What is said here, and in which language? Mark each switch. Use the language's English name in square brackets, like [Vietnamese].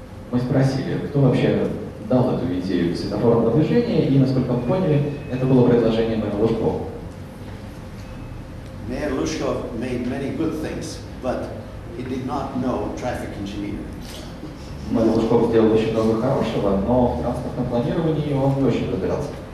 [Russian] Мы спросили, кто вообще дал эту идею светофорного движения, и, насколько мы поняли, это было предложение мэра Лужкова. [English] Mayor Khrushchev made many good things, but he did not know traffic engineering. [Russian] Лужков сделал очень много хорошего, но в транспортном планировании он не очень разбирался.